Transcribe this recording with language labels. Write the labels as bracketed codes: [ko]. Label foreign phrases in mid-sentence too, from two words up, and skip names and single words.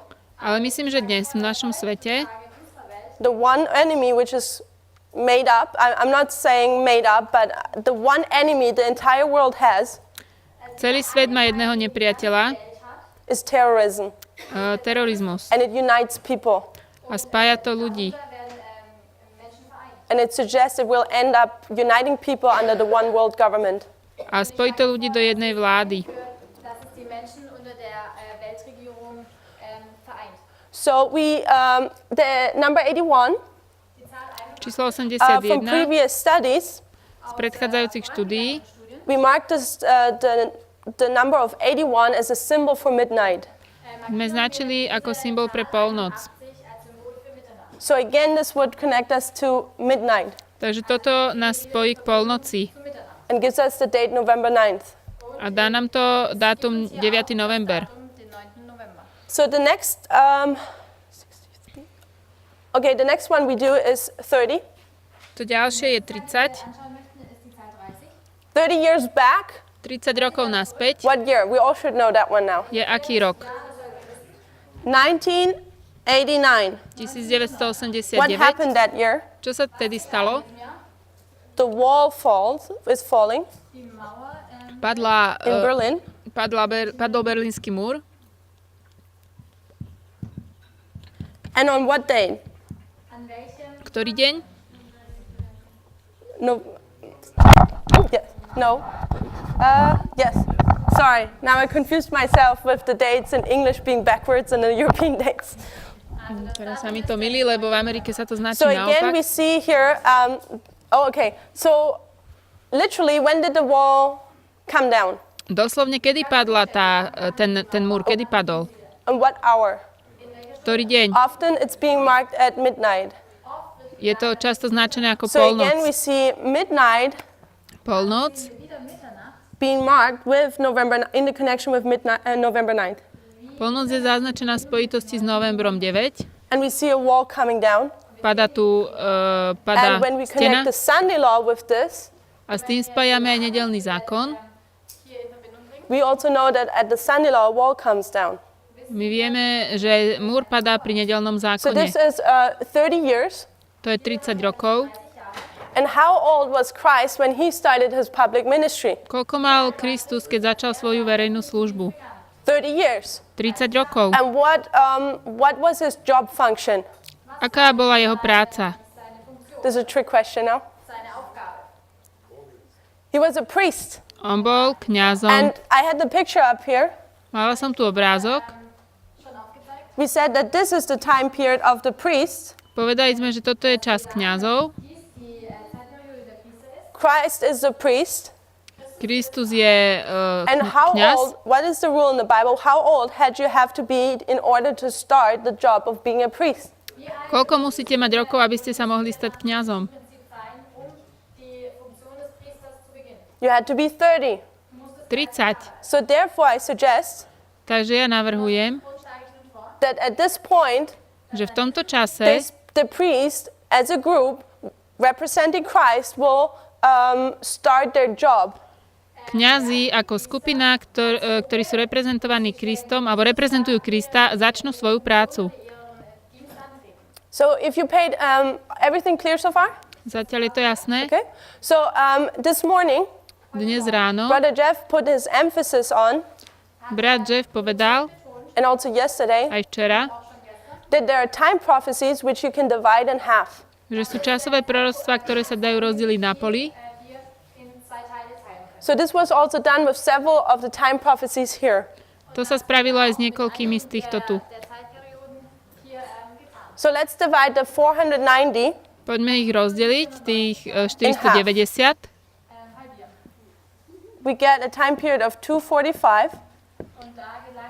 [sk] ale myslím, že dnes v našom svete [en] the one enemy which is made up, I'm not saying made up, but the one enemy the entire world has [sk] celý svet má jedného nepriateľa, [en] is terrorism. [sk] Terorizmus. [en] And it unites people. [sk] A spája to ľudí. [en] And it suggests it will end up uniting people under the one world government. [sk] A spojí to ľudí do jednej vlády. [en] So we, the number 81, [sk] Číslo [en] from 81 previous studies, [sk] z predchádzajúcich štúdií [en] we marked this, the number of 81 as a symbol for midnight. [sk] sme značili ako symbol pre polnoc. [en] So again, this would connect us to midnight [sk] Takže toto nás spojí k polnoci [en] and gives us the date November 9th. [sk] a dá nám to dátum 9. november. [en] So the next, the next one we do is 30. [sk] To ďalšie je 30. [en] 30 years back, [sk] 30 rokov naspäť [en] what year? We all should know that one now. [sk] je aký rok? [en] 1989. [sk] 1989. [en] What happened that year? [sk] Čo sa tedy stalo? [en] The wall is falling [sk] Padla, [en] in Berlin. [sk] padol Berlínsky múr. [en] And on what day? [sk] Ktorý deň? [en] No. Yes. No. Yes. Sorry. Now I confused myself with the dates in English being backwards and the European dates. [sk] Teraz sa mi to milí, lebo v Amerike sa to značí [en] So again, we [sk] naopak. [en] see here. So literally, when did the wall come down? [sk] Doslovne, kedy padla ten múr, kedy padol? [en] On what hour? [sk] Ktorý deň? [en] Often it's being marked at midnight. [sk] Je to často značené ako [en] So again, we [sk] polnoc. [en] see midnight [sk] Polnoc [de] Wieder Mitternacht. [en] being marked with in the connection with midnight, November 9th. [sk] Polnoc je zaznačená v spojitosti s novembrom 9. [en] And we see a wall coming down. [sk] Padá tu [en] And when we [sk] stena [en] connect the Sunday law with this, [sk] a s tým spájame aj nedeľný zákon. [de] Hier in Verbindung bringen. [en] we also know that at the Sunday law, a wall comes down. [sk] My vieme, že múr padá pri nedeľnom [en] So [sk] zákone. [en] this is 30 years. [sk] To je 30 rokov. [en] And how old was Christ when he started his public ministry? [sk] Koľko mal Kristus, keď začal svoju verejnú službu? [en] 30 years. [sk] 30 rokov. [en] And what was his job function? [sk] Aká bola jeho práca? [en] This is a trick question now. [de] Seine Aufgabe. [en] He was a priest. [sk] On bol kňazom. [en] And I had the picture up here. [sk] Mala som tu obrázok. [de] Schon aufgezeigt. [en] We said that this is the time period of the priest. [sk] Povedali sme, že toto je čas kňazov. [de] Dies die Zeitperiode der Priester ist. [en] Christ is the priest. [sk] Kristus je [en] And how [sk] kňaz. [en] old, what is the rule in the Bible? How old had you have to be in order to start the job of being a priest? [sk] Koľko musíte mať rokov, aby ste sa mohli stať kňazom? [de] Prinzip sein, die Funktion des Priesters zu beginnen. [en] You had to be 30. [sk] 30. [en] So therefore I suggest [sk] Takže ja navrhujem, [de] Und schlage ich nun vor, [en] that at this point, [sk] že v tomto čase [en] the priest as a group representing Christ will start their job. [sk] kňazi ako skupina, ktorí sú reprezentovaní Kristom, alebo reprezentujú Krista, začnú svoju prácu. [en] So if you paid, everything clear so far? [sk] Zatiaľ je to jasné. [en] Okay. So this morning, [sk] Dnes ráno [en] Brother Jeff put his emphasis on, [sk] brat Jeff povedal, [en] and also yesterday, [sk] aj včera, [en] that there are time prophecies which you can divide in half. [sk] že sú časové proroctvá, ktoré sa dajú rozdeliť na poli. [de] wir in zwei Teile teilen können. [en] So this was also done with several of the time prophecies here. [sk] To sa spravilo aj s niekoľkými z týchto tu. [de] Der Zeitperioden hier getan. [en] So let's divide the 490 [sk] Poďme ich rozdeliť, tých 490. [de] Halbieren. [en] we get a time period of 245. [de] Und da gelangt